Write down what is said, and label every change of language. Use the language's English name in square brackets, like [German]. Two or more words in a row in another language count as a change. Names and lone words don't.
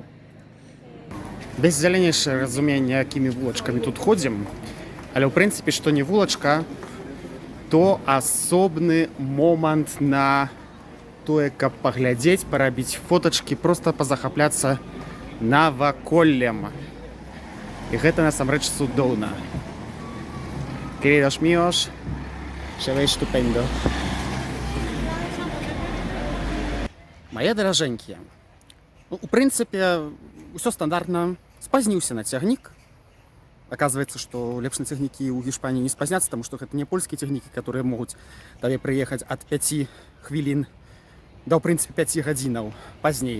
[Belarusian] Без дзяленейшае разуменне, якімі вулачкамі тут ходзім, але ў прынцыпе, што не вулачка, то асобны момант на тое, каб паглядзець, парабіць фотачкі, проста пазахапляцца наваколлем. І гэта насамрэч цудоўна. [Spanish] Queridos míos, se ve estupendo. [Belarusian] Мае даражэнькія. У прынцыпе, усё стандартна. Спазніўся на цягнік. Оказывается, што лепш на цягнікі ў Гішпаніі не спазняцца, таму што гэта не польскія цягнікі, которые могуць табе прыехаць ад 5 хвілін да, ў прынцыпе, 5 гадзінаў пазней.